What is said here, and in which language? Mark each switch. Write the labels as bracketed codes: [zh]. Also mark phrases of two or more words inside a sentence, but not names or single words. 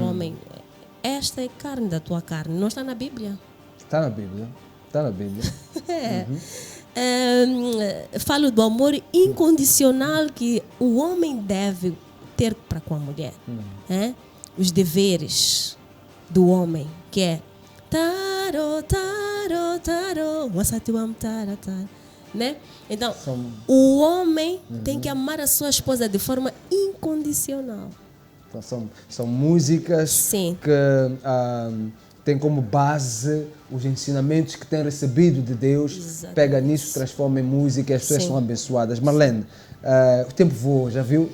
[pt] Homem, esta é carne da tua carne. Não está na Bíblia? Está na Bíblia. Está na Bíblia. Falo do amor incondicional que o homem deve ter para com a mulher. Os deveres do homem, que é taro, taro, taro, wasatiwam taro, taro, né? Então, o homem tem que amar a sua esposa de forma incondicional. Então, são músicas que têm como base os ensinamentos que têm recebido de Deus. Exatamente. Pega nisso, transforma em música e as pessoas são abençoadas. Marlene, o tempo voa, já viu?